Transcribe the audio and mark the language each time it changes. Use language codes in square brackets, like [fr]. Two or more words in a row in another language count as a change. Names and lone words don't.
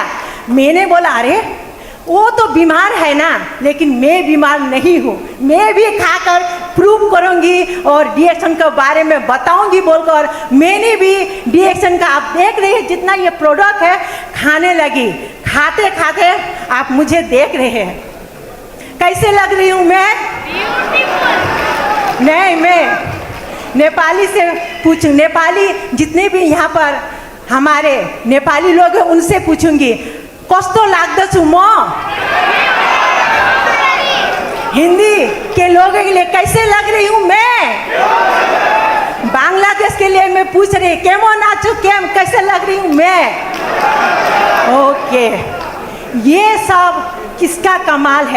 [hi] मैंने बोला अरे वो तो बीमार है ना, लेकिन मैं बीमार नहीं हूँ, मैं भी खाकर प्रूव करूँगी और डी-एक्शन के बारे में बताऊँगी बोलकर मैंने भी डी-एक्शन का, आप देख रहे हैं जितना ये प्रोडक्ट है, खाने लगी। खाते खाते आप मुझे देख रहे हैं कैसे लग रही हूँ मैं? नहीं, मैं नेपाली से पूछूँ, नेपाली जितने भी यहाँ पर हमारे नेपाली लोग हैं उनसे पूछूँगी [ne] कस्तो लाग्दछु म? [hi] हिंदी के लोगों के लिए कैसे लग रही हूँ मैं? बांग्लादेश के लिए मैं पूछ रही [bn] কেমো নাচু, [hi] कैसे लग रही हूँ मैं? ओके, ये सब किसका कमाल है?